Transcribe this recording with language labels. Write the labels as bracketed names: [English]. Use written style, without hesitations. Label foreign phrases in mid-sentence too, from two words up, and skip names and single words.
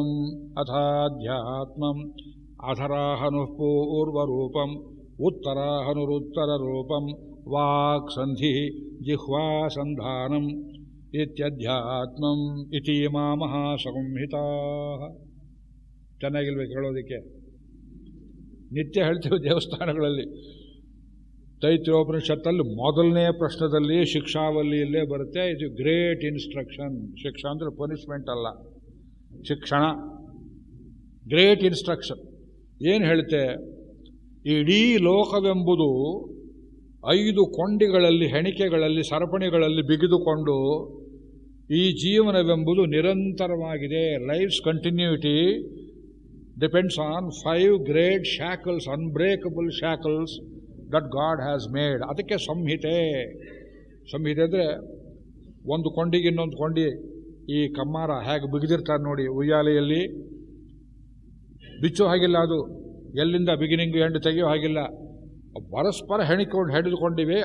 [Sanskrit] ಅಥಾಧ್ಯಾತ್ಮಂ ಅಧರಾಹನುಃ ಪೂರ್ವರೂಪಂ ಉತ್ತರಾಹನುರುತ್ತರರೂಪಂ ವಾಕ್ಸಂಧಿ ಜಿಹ್ವಾಸಂಧಾನಂ ಇತ್ಯಧ್ಯಾತ್ಮಂ. ಇತೀಮಾ ಮಹಾಸಂಹಿತಾ. [Kannada] ಚೆನ್ನಾಗಿಲ್ಬೇಕು ಹೇಳೋದಕ್ಕೆ. ನಿತ್ಯ ಹೇಳ್ತೀವಿ ದೇವಸ್ಥಾನಗಳಲ್ಲಿ. ತೈತ್ರೋಪನಿಷತ್ತಲ್ಲಿ ಮೊದಲನೇ ಪ್ರಶ್ನದಲ್ಲಿ ಶಿಕ್ಷಾವಲ್ಲಿಯಲ್ಲೇ ಬರುತ್ತೆ, ಇದು [English] great instruction. [Kannada] ಶಿಕ್ಷಾ ಅಂದರೆ ಪನಿಷ್ಮೆಂಟ್ ಅಲ್ಲ, ಶಿಕ್ಷಣ. [English] great instruction [Kannada] ಏನು ಹೇಳುತ್ತೆ? ಇಡೀ ಲೋಕವೆಂಬುದು 5 ಕೊಂಡಿಗಳಲ್ಲಿ, ಹೆಣಿಕೆಗಳಲ್ಲಿ, ಸರಪಣಿಗಳಲ್ಲಿ ಬಿಗಿದುಕೊಂಡು ಈ ಜೀವನವೆಂಬುದು ನಿರಂತರವಾಗಿದೆ. [English] Life's continuity depends on 5 great shackles, unbreakable shackles that God has made. [Kannada] ಅದಕ್ಕೆ ಸಂಹಿತೆ. ಸಂಹಿತೆ ಅಂದರೆ ಒಂದು ಕೊಂಡಿಗೆ ಇನ್ನೊಂದು ಕೊಂಡಿ ಈ ಕಮ್ಮಾರ ಹೇಗೆ ಬಿಗಿದಿರ್ತಾರೆ ನೋಡಿ, ಉಯ್ಯಾಲೆಯಲ್ಲಿ ಬಿಚ್ಚೋ ಹಾಗಿಲ್ಲ. ಅದು ಎಲ್ಲಿಂದ [English] beginning end [Kannada] ತೆಗೆಯೋ ಹಾಗಿಲ್ಲ, ಪರಸ್ಪರ ಹಿಡಿದುಕೊಂಡಿವೆ.